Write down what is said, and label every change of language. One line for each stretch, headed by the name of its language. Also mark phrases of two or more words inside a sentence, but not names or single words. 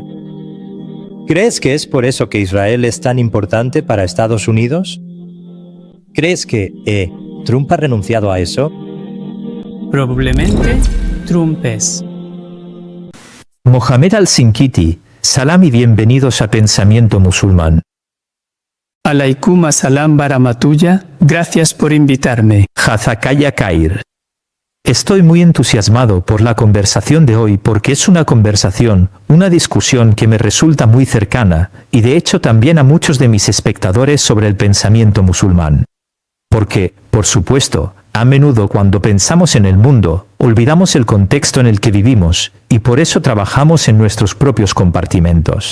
Spanish: ¿Crees que es por eso que Israel es tan importante para Estados Unidos? ¿Crees que, Trump ha renunciado a eso? Probablemente, Trump es. Mohamed Al-Shinkiti, salam y bienvenidos a Pensamiento Musulmán.
Arabic: عليكم السلام ورحمة الله,
Spanish: gracias por invitarme.
Arabic: جزاك خير.
Spanish: Estoy muy entusiasmado por la conversación de hoy porque es una conversación, una discusión que me resulta muy cercana, y de hecho también a muchos de mis espectadores sobre el pensamiento musulmán. Porque, por supuesto, a menudo cuando pensamos en el mundo, olvidamos el contexto en el que vivimos, y por eso trabajamos en nuestros propios compartimentos.